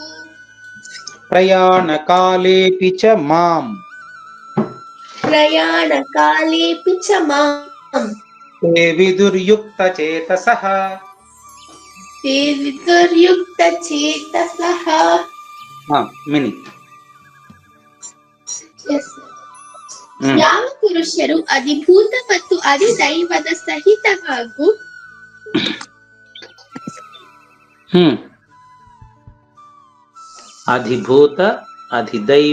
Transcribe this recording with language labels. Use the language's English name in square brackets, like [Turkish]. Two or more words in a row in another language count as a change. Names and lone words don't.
[Sanskrit] ప్రయాణకాలేపి చ మాం. ప్రయాణకాలేపి చ మాం. తే విదుర్యుక్తచేతసః. తే విదుర్యుక్తచేతసః. మిని. [Kannada] ಯಾವ ಪುರುಷರು ಅಧಿಭೂತ ಮತ್ತು ಅಧಿದೈವದ ಸಹಿತ ಹಾಗೂ ಅಧಿಭೂತ ಅಧಿದೈವ.